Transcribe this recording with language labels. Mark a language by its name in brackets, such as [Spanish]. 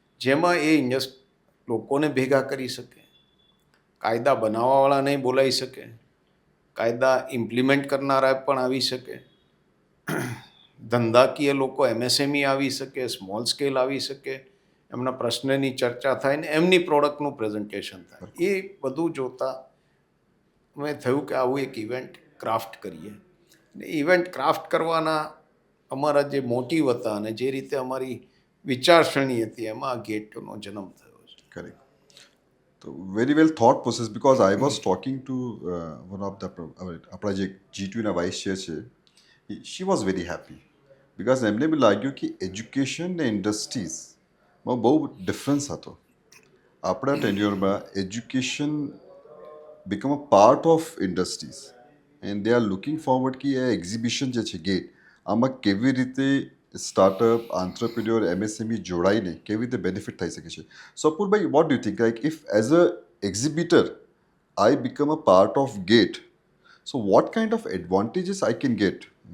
[Gujarati] જેમાં એ લોકોને ભેગા કરી શકે, કાયદા બનાવવાવાળાને બોલાવી શકે, કાયદા ઇમ્પ્લિમેન્ટ કરનારા પણ આવી શકે, ધંધાકીય લોકો MSME આવી શકે, સ્મોલ સ્કેલ આવી શકે, એમના પ્રશ્નની ચર્ચા થાય ને એમની પ્રોડક્ટનું પ્રેઝન્ટેશન થાય. એ બધું જોતાં મેં થયું કે આવું એક ઇવેન્ટ ક્રાફ્ટ કરીએ. ને ઇવેન્ટ ક્રાફ્ટ કરવાના અમારા જે મોટિવ હતા અને જે રીતે અમારી વિચારસરણી હતી, એમાં આ ગેટનો જન્મ થયો છે. [English] Correct. So very well thought process, because I was talking to one of the [Gujarati] આપણા જે G2ના વાઇસ ચેર છે, [English] she was very happy because [Gujarati] એમને બી લાગ્યું કે એજ્યુકેશન ને ઇન્ડસ્ટ્રીઝમાં બહુ ડિફરન્સ હતો. આપણા ટેન્યુરમાં education [English] become a part of industries and they are looking forward [Gujarati] કે આ એક્ઝિબિશન જે છે ગેટ, આમાં કેવી રીતે સ્ટાર્ટઅપ, આંત્રપ્રિન્યોર, MSME જોડાઈને કેવી રીતે બેનિફિટ થઈ શકે છે. [English] So Apurbhai, what do you think, like if as a exhibitor I become a part of GATE, so what kind of advantages I can get?